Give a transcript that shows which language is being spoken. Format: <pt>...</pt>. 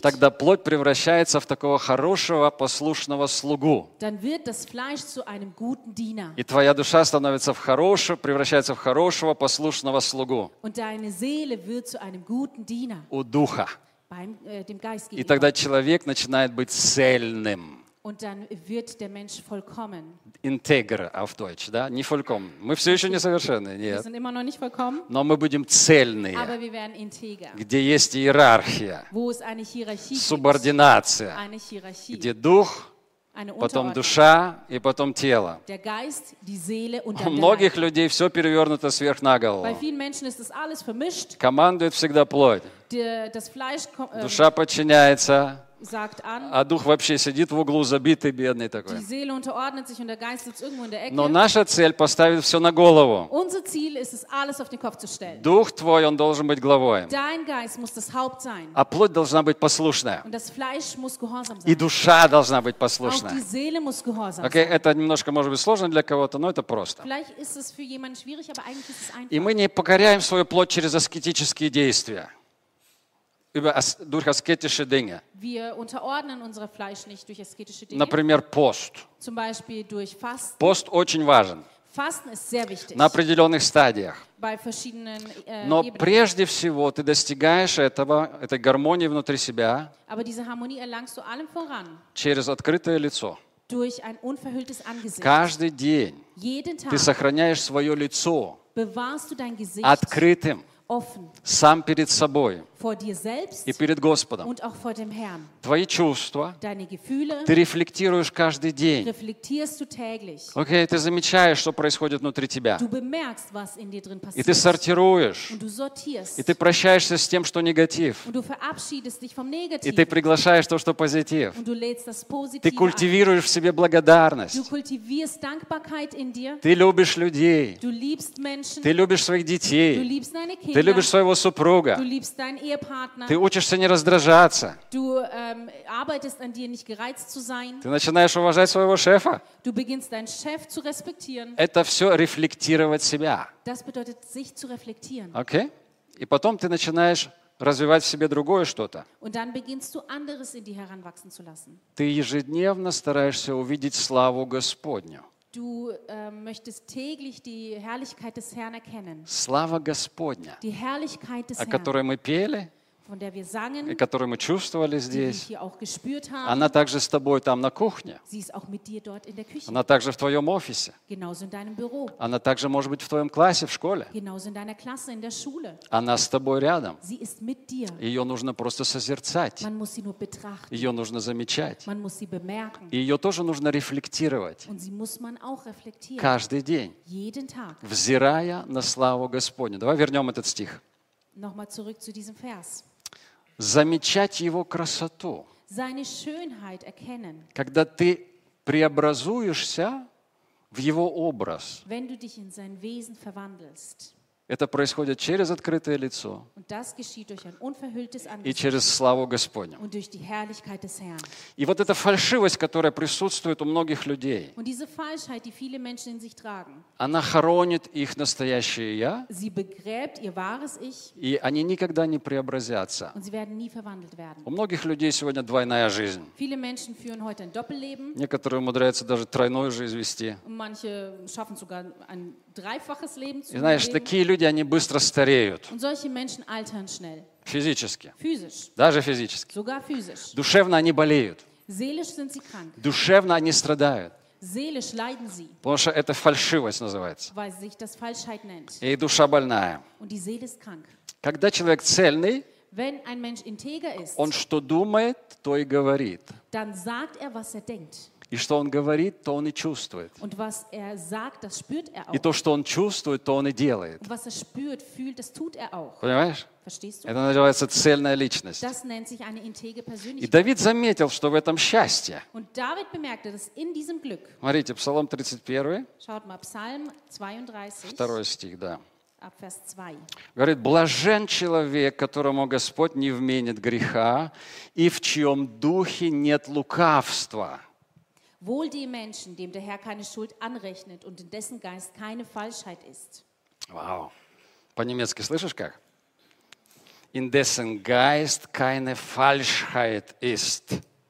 <ru>тогда плоть превращается в такого хорошего, послушного слугу. И твоя душа становится превращается в хорошего, послушного слугу. У Духа. И тогда человек начинает быть цельным.</ru> <de>Und dann wird der Mensch vollkommen. Integer auf Deutsch,</de> <ru>да? Не</ru> <de>vollkommen.</de> <ru>Мы все еще несовершенны, нет.</ru> <de>Wir sind immer noch nicht vollkommen.</de> <ru>Но мы будем цельные.</ru> <de>Aber wir werden integer.</de> <ru>Где есть иерархия.</ru> <de>Wo es eine Hierarchie gibt.</de> <ru>Субординация.</ru> <de>Eine Hierarchie.</de> <ru>Где дух, потом душа и потом тело.</ru> <de>Der Geist, die Seele und der Leib.</de> <ru>У многих людей все перевернуто сверх на голову.</ru> <de>Bei vielen Menschen ist das alles vermischt.</de> <ru>Командует всегда плоть.</ru> <de>Das Fleisch,</de> <ru>душа подчиняется.</ru> <de>Sagt an,</de> <ru>а дух вообще сидит в углу, забитый, бедный такой.</ru> <de>Die Seele unterordnet sich und der Geist sitzt irgendwo in der Ecke.</de> <ru>Но наша цель поставить все на голову.</ru> <de>Unser Ziel ist es, alles auf den Kopf zu stellen.</de> <ru>Дух твой, он должен быть главой.</ru> <de>Dein Geist muss das Haupt sein.</de> <ru>А плоть должна быть послушная.</ru> <de>Und das Fleisch muss gehorsam sein.</de> <ru>И душа должна быть послушная.</ru> <de>Auch die Seele muss gehorsam sein.</de> <ru>Okay, это немножко может быть сложно для кого-то, но это просто.</ru> <de>Vielleicht ist es für jemanden schwierig, aber eigentlich ist es einfach.</de> <ru>И мы не покоряем свою плоть через аскетические действия.</ru> <de>Durch asketische Dinge. Wir unterordnen unser Fleisch nicht durch asketische Dinge.</de> <ru>Например, пост.</ru> <de>Zum Beispiel durch Fasten.</de> <ru>Пост очень важен.</ru> <de>Fasten ist sehr wichtig.</de> <ru>На определенных стадиях.</ru> <de>Bei verschiedenen,</de> <ru>Но прежде всего ты достигаешь этой гармонии внутри себя.</ru> <de>Aber diese Harmonie erlangst du allem voran.</de> <ru>Через открытое лицо.</ru> <de>Durch ein unverhülltes Angesicht.</de> <ru>Каждый день.</ru> <de>Jeden Tag.</de> <ru>Ты сохраняешь свое лицо.</ru> <de>Bewahrst du dein Gesicht.</de> <ru>Открытым.</ru> <de>Offen,</de> <ru>сам перед собой</ru> <de>vor dir selbst,</de> <ru>и перед Господом.</ru> <de>Und auch vor dem Herrn.</de> <ru>Твои чувства</ru> <de>deine Gefühle,</de> <ru>ты рефлектируешь каждый день.</ru> <de>Reflektierst du täglich.</de> <ru>Okay, ты замечаешь, что происходит внутри тебя.</ru> <de>Du bemerkst, was in dir drin passiert.</de> <ru>И ты сортируешь.</ru> <de>Und du sortierst.</de> <ru>И ты прощаешься с тем, что негатив.</ru> <de>Und du verabschiedest dich vom Negativen.</de> <ru>И ты приглашаешь то, что позитив.</ru> <de>Und du lädst das Positive</de> <ru>ты культивируешь</ru> <de>ein.</de> <ru>В себе благодарность.</ru> <de>Du kultivierst Dankbarkeit in dir.</de> <ru>Ты любишь людей.</ru> <de>Du liebst Menschen.</de> <ru>Ты любишь своих детей.</ru> <de>Du liebst deine Kinder.</de> <ru>Ты любишь своего супруга.</ru> <de>Du liebst deinen Ehepartner.</de> <ru>Ты учишься не раздражаться.</ru> <de>Du arbeitest an dir, nicht gereizt zu sein.</de> <ru>Ты начинаешь уважать своего шефа.</ru> <de>Du beginnst deinen Chef zu respektieren.</de> <ru>Это все рефлектировать себя.</ru> <de>Das bedeutet, sich zu reflektieren.</de> <en>Okay?</en> <ru>И потом ты начинаешь развивать в себе другое что-то.</ru> <de>Und dann beginnst du anderes in dir heranwachsen zu lassen.</de> <ru>Ты ежедневно стараешься увидеть славу Господню.</ru> <de>Du möchtest täglich die Herrlichkeit des Herrn erkennen.</de> <ru>Слава Господня.</ru> <de>Die Herrlichkeit des</de> <ru>о которой</ru> <de>Herrn,</de> <ru>мы пели,</ru> <de>von der wir sangen,</de> <ru>и которую мы чувствовали здесь,</ru> <de>die wir auch gespürt haben,</de> <ru>она также с тобой там на кухне.</ru> <de>Sie ist auch mit dir dort in der Küche.</de> <ru>Она также в твоем офисе.</ru> <de>Genauso in deinem Büro.</de> <ru>Она также может быть в твоем классе, в школе.</ru> <de>Genauso in deiner Klasse, in der Schule.</de> <ru>Она с тобой рядом.</ru> <de>Sie ist mit dir.</de> <ru>Ее нужно просто созерцать.</ru> <de>Man muss sie nur betrachten.</de> <ru>Ее нужно замечать.</ru> <de>Man muss sie bemerken.</de> <ru>И ее тоже нужно рефлектировать.</ru> <de>Und sie muss man auch reflektieren.</de> <ru>Каждый день.</ru> <de>Jeden Tag.</de> <ru>Взирая на славу Господню. Давай вернем этот стих.</ru> <de>Nochmal zurück zu diesem Vers.</de> <ru>Замечать его красоту.</ru> <de>Seine Schönheit erkennen.</de> <ru>Когда ты преобразуешься в его образ.</ru> <de>Wenn du dich in sein Wesen verwandelst.</de> <ru>Это происходит через открытое лицо.</ru> <de>Und das geschieht durch ein unverhülltes Angesicht.</de> <ru>И через славу Господню.</ru> <de>Und durch die Herrlichkeit des Herrn.</de> <ru>И вот эта фальшивость, которая присутствует у многих людей.</ru> <de>Und diese Falschheit, die viele Menschen in sich tragen.</de> <ru>Она хоронит их настоящее я.</ru> <de>Sie begräbt ihr wahres Ich.</de> <ru>И они никогда не преобразятся.</ru> <de>Und sie werden nie verwandelt werden.</de> <ru>У многих людей сегодня двойная жизнь.</ru> <de>Viele Menschen führen heute ein Doppelleben.</de> <ru>Некоторые умудряются даже тройную жизнь вести.</ru> <de>Und manche schaffen sogar ein dreifaches Leben zu leben.</de> <ru>Знаешь, такие люди, они быстро стареют.</ru> <de>Und solche Menschen altern schnell.</de> <ru>Физически.</ru> <de>Physisch.</de> <ru>Даже физически.</ru> <de>Sogar physisch.</de> <ru>Душевно они болеют.</ru> <de>Seelisch sind sie krank.</de> <ru>Душевно они страдают.</ru> <de>Seelisch leiden sie.</de> <ru>Потому что это фальшивость называется.</ru> <de>Weil sich das Falschheit nennt.</de> <ru>И душа больная.</ru> <de>Und die Seele ist krank.</de> <ru>Когда человек цельный,</ru> <de>wenn ein Mensch integer ist,</de> <ru>он что думает, то и говорит.</ru> <de>Dann sagt er, was er denkt.</de> <ru>И что он говорит, то он и чувствует.</ru> <de>Und was er sagt, das spürt er auch.</de> <ru>И то, что он чувствует, то он и делает.</ru> <de>Und was er spürt, fühlt, das tut er auch.</de> <ru>Понимаешь?</ru> <de>Verstehst du?</de> <ru>Это называется цельная личность.</ru> <de>Das nennt sich eine integre Persönlichkeit.</de> <ru>И Давид заметил, что в этом счастье.</ru> <de>Und David bemerkte, dass in diesem Glück.</de> <ru>Смотрите, Псалом 31.</ru> <de>Schaut mal, Psalm 32.</de> <ru>Второй стих, да.</ru> <de>Vers 2.</de> <ru>Говорит, блажен человек, которому Господь не вменит греха, и в чьем духе нет лукавства.</ru> <de>Wohl dem Menschen, dem der Herr keine Schuld anrechnet und in dessen Geist keine Falschheit ist.</de> <ru>Wow. По-немецки слышишь как?</ru> <de>In dessen Geist keine Falschheit ist.</de>